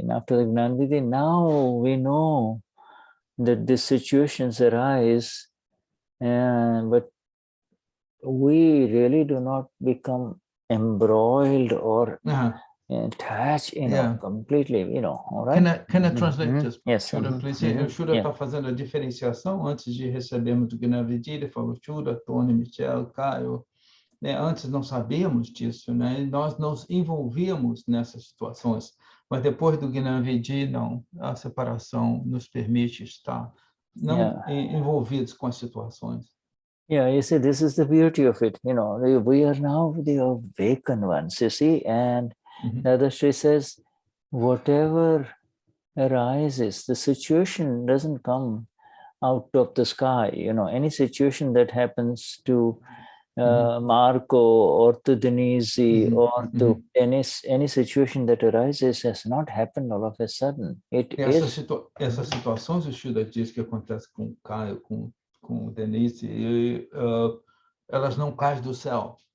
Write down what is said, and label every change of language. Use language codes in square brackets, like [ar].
[en] And after the Gnanvidhi, now we know that these situations arise, but we really do not become embroiled or attached, you know, completely, you know. All right? Can I translate this? Yes. Shuddha, please. [pt] O Shuddha está fazendo a diferenciação antes de recebermos o Gnanvidhi. Ele falou Shuddha, Tony, Michel, Caio. Né? Antes não sabíamos disso, né? E nós nos envolvíamos nessas situações, mas depois do Gnanvidhi, não. A separação nos permite estar não envolvidos com as situações. [en] Yeah, you see, this is the beauty of it. You know, we are now the awakened ones, you see, and Dadashri says, whatever arises, the situation doesn't come out of the sky. You know, any situation that happens to Marco or to Denise or to Dennis, any situation that arises has not happened all of a sudden. [pt] Essas situações, o Shuddha diz que acontece com o Caio, com Denise, elas não caem do céu.